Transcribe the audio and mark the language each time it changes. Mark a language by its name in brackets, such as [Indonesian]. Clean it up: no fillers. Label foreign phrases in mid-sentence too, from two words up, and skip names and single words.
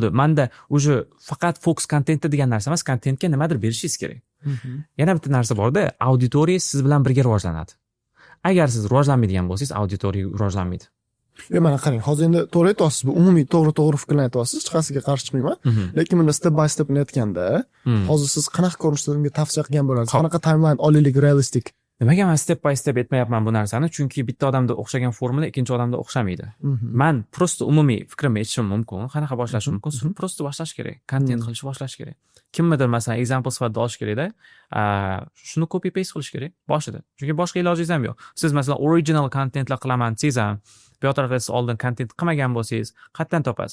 [Uzbek] Menda уже faqat fokus kontentda degan narsa emas, kontentga nimadir berishingiz kerak. Yana bitta narsa bor-da, auditoriya siz bilan birga rivojlanadi. Agar siz rivojlanmaydigan bo'lsangiz, auditoriya rivojlanmaydi. Mana qarang, hozir endi to'g'ri aytyapsiz, bu umumiy to'g'ri fikrlarni aytyapsiz, hech qaysiga qarshi chiqmayman. Lekin buni [English] step by step [Uzbek] aytganda, hozir siz qanaqa ko'rinishda unga tavsiya qilgan bo'lasiz? Qanaqa timeline olaylik, realistik? Nimaga men [English] step by step [Uzbek] aytmayapman bu narsani? Chunki bitta odamda o'xshagan formula ikkinchi odamda o'xshamaydi. Men prosta umumiy fikrimni aytishim mumkin, qanaqa boshlash mumkin? Prosta boshlash kerak, kontent qilishni boshlash kerak. Kimnidir masalan example sifatida olish kerakda, shuni [English] copy paste [Uzbek] qilish kerak boshida. Chunki boshqa ilojingiz ham yo'q. Siz masalan original contentlar qilaman desangiz ham, bu yoqda siz oldin kontent qilmagan bo'lsangiz, qayerdan topasiz?